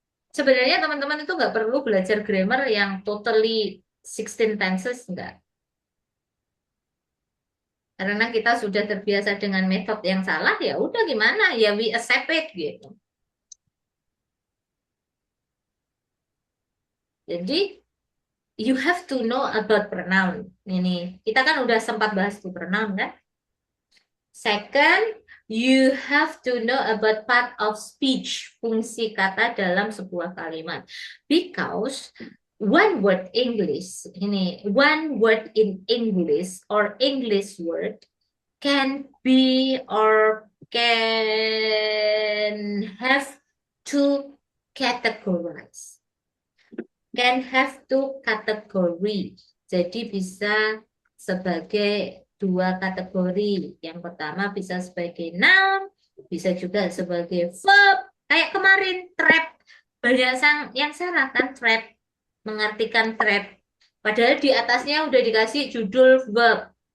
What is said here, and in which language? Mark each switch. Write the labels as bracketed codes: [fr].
[id] Sebenarnya teman-teman itu nggak perlu belajar grammar yang totally 16 tenses, enggak. Karena kita sudah terbiasa dengan metode yang salah, ya udah gimana, ya [en] we accept it [id] gitu. [en] Jadi you have to know about pronoun. [id] Ini kita kan udah sempat bahas tuh pronoun kan. [en] Second, you have to know about part of speech, [id] fungsi kata dalam sebuah kalimat. [en] Because one word English, one word in English or English word can be or can have two categories. Can have two category. [id] Jadi bisa sebagai dua kategori. Yang pertama bisa sebagai noun, bisa juga sebagai verb. Kayak kemarin trap. Banyak yang salah kan trap. Mengartikan trap. Padahal di atasnya udah dikasih judul verb.